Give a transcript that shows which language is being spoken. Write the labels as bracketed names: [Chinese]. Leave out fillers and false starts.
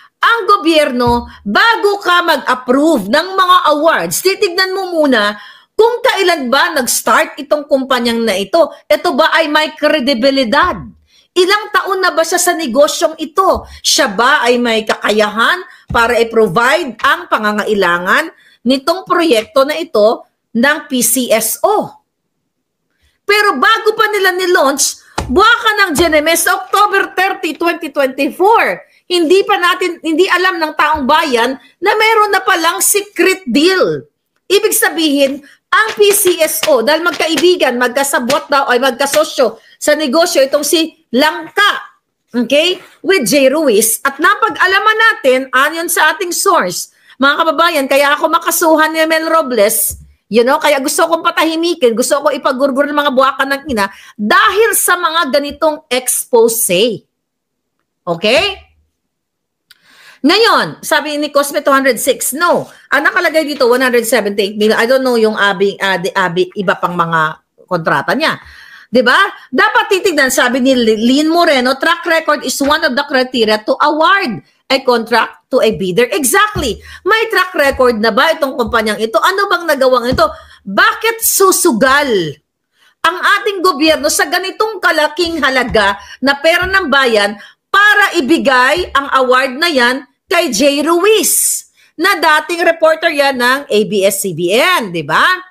[Filipino] Ang gobyerno, bago ka mag-approve ng mga awards, titignan mo muna kung kailan ba nag-start itong kumpanyang na ito. Ito ba ay may kredibilidad? Ilang taon na ba siya sa negosyong ito? Siya ba ay may kakayahan para i-provide ang pangangailangan nitong proyekto na ito ng PCSO? Pero bago pa nila ni-launch, buwaka ng GNMS, October 30, 2024. hindi alam ng taong bayan na meron na palang secret deal. Ibig sabihin, ang PCSO, dahil magkaibigan, magkasabot daw, ay magkasosyo sa negosyo, itong si Langka, okay, with J. Ruiz, at napag-alaman natin, ayon sa ating source, mga kababayan, kaya ako makasuhan ni Mel Robles, kaya gusto kong patahimikin, gusto ko ipagurgur ng mga buwakan ng ina, dahil sa mga ganitong expose. Okay? Ngayon, sabi ni Cosme 206, no. Ang nakalagay dito, 178 million. [English] I don't know [Filipino] yung iba pang mga kontrata niya. Diba? Dapat titignan, sabi ni [English] Lynn Moreno, track record is one of the criteria to award a contract to a bidder. Exactly. [Filipino] May track record na ba itong kumpanyang ito? Ano bang nagawang ito? Bakit susugal ang ating gobyerno sa ganitong kalaking halaga na pera ng bayan para ibigay ang award na yan kay J. Ruiz, na dating reporter yan ng ABS-CBN, di ba?